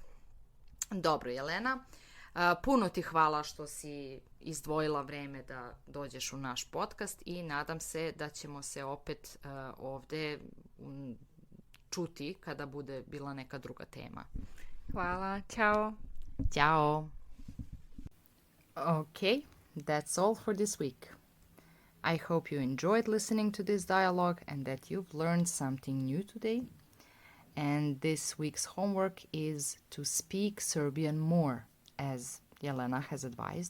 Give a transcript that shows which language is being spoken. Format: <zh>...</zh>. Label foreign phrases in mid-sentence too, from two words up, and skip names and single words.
<sr>Dobro, Jelena, puno ti hvala što si izdvojila vreme da dođeš u naš podcast i nadam se da ćemo se opet ovdje čuti kada bude bila neka druga tema. Hvala, ciao. Ciao.</sr> <en>Okay, that's all for this week. I hope you enjoyed listening to this dialogue and that you've learned something new today. And this week's homework is to speak Serbian more, as Jelena has advised.</en>